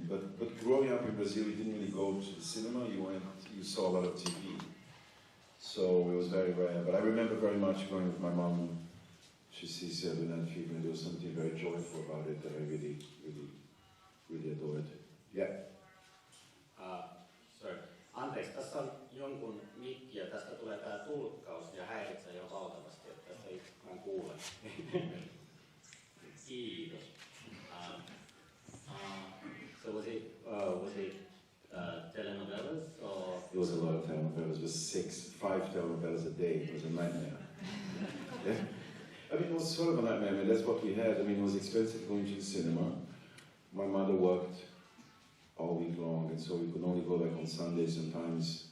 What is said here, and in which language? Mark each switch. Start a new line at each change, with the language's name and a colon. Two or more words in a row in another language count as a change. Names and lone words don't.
English: But growing up in Brazil, you didn't really go to the cinema, you saw a lot of TV. So it was very rare. But I remember very much going with my mom to see Saturday Night Fever, and there was something very joyful about it that I really, really, really adored. Yeah. Sorry.
Finnish: Anteeksi, tässä on jonkun mikki ja tästä tulee tää tulkkaus ja häiritsee jo valtavasti, että tästä ei vaan kuule. Kiitos.
English: So was it telenovelas or? It was a lot of telenovelas. It was 5 telenovelas a day. It was a nightmare. Yeah. I mean, it was sort of a nightmare. I mean, that's what we had. I mean, it was expensive going to the cinema. My mother worked all week long, and so we could only go like on Sundays sometimes.